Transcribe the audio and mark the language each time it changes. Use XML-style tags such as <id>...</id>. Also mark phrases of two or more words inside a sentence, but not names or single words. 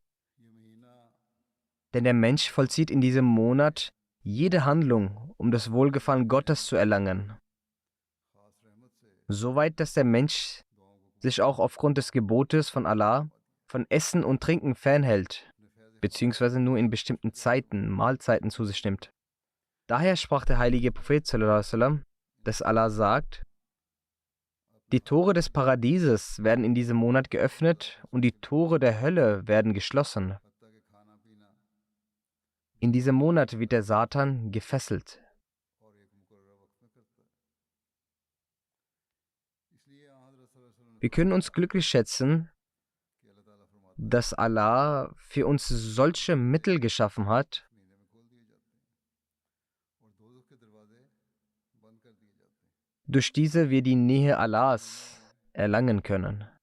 <de>Denn der Mensch vollzieht in diesem Monat jede Handlung, um das Wohlgefallen Gottes zu erlangen. Soweit, dass der Mensch sich auch aufgrund des Gebotes von Allah von Essen und Trinken fernhält, beziehungsweise nur in bestimmten Zeiten, Mahlzeiten zu sich nimmt. Daher sprach der heilige Prophet</de> <ar>صلى الله عليه وسلم,</ar> <de>dass Allah sagt: Die Tore des Paradieses werden in diesem Monat geöffnet und die Tore der Hölle werden geschlossen. In diesem Monat wird der Satan gefesselt. Wir können uns glücklich schätzen, dass Allah für uns solche Mittel geschaffen hat, durch diese wir die Nähe Allahs erlangen können.</de>